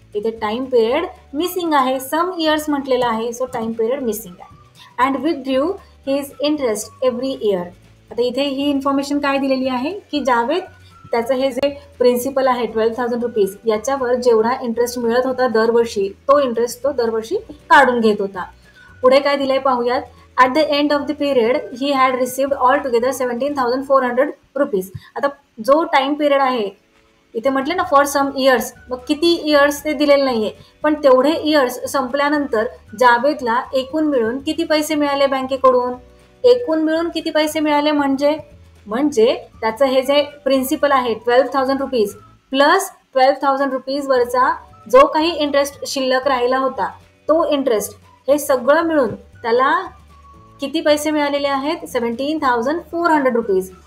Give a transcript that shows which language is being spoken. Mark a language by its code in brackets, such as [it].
[mr] इथे time period missing आहे, some years म्हटलेलं आहे, सो टाइम पिरियड मिसिंग आहे. [en] And withdrew his interest every year. [mr] आता इथे ही इन्फॉर्मेशन काय दिलेली आहे की जावेद त्याचं हे जे प्रिन्सिपल आहे 12,000 रुपीज याच्यावर जेवढा इंटरेस्ट मिळत होता दरवर्षी, तो इंटरेस्ट तो दरवर्षी काढून घेत होता. पुढे काय दिलंय पाहूयात. [en] At the end of the period he had received all together 17,400 rupees. [mr] आता जो टाइम पिरियड आहे, इथे म्हटलं ना फॉर सम इयर्स, मग किती इयर्स ते दिलेलं नाहीये, पण तेवढे इयर्स संपल्यानंतर जावेदला एकूण मिळून किती पैसे मिळाले बँकेकडून, एकूण मिळून किती पैसे मिळाले म्हणजे त्याचं हे जे प्रिन्सिपल आहे 12,000 रुपीज प्लस 12,000 रुपीज वरचा जो काही इंटरेस्ट शिल्लक राहिला होता, तो इंटरेस्ट हे सगळं मिळून त्याला किती पैसे मिळालेले आहेत, 17,400 रुपीज.